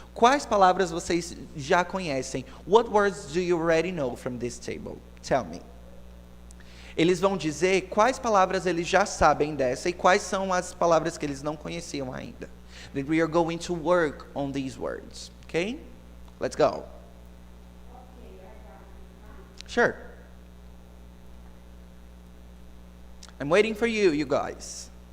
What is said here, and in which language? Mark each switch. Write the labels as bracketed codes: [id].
[pt] Quais palavras vocês já conhecem? [en] What words do you already know from this table? Tell me. [pt] Eles vão dizer quais palavras eles já sabem dessa e quais são as palavras que eles não conheciam ainda. [en] That we are going to work on these words. Okay? Let's go. Sure. I'm waiting for you guys.